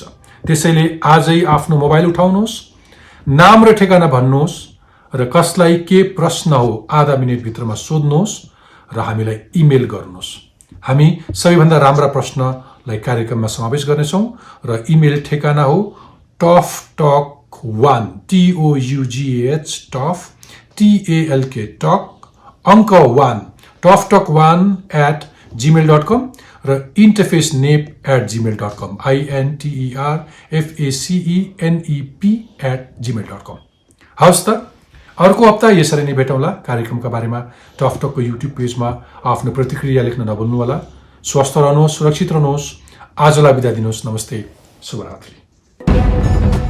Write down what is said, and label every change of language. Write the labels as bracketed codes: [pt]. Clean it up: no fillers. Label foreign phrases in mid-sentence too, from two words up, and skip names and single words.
[ne] त्यसैले आजै आफ्नो मोबाइल उठाउनुहोस्, नाम र ठेगाना भन्नुहोस् र कसलाई के प्रश्न हो आधा मिनेटभित्रमा सोध्नुहोस् र हामीलाई इमेल गर्नुहोस्। हामी सबैभन्दा राम्रा प्रश्नलाई कार्यक्रममा समावेश गर्नेछौँ र इमेल ठेगाना हो [en] toftalk1 TOUGH talk [ne] अङ्क 1 toftalk1@gmail.com र interfacenep@gmail.com interfacenep@gmail.com। हवस् त, अर्को हप्ता यसरी नै भेटौँला। कार्यक्रमका बारेमा टफटकको युट्युब पेजमा आफ्नो प्रतिक्रिया लेख्न नभुल्नुहोला। स्वस्थ रहनुहोस्, सुरक्षित रहनुहोस्। आजलाई बिदा दिनुहोस्। नमस्ते, शुभरात्रि।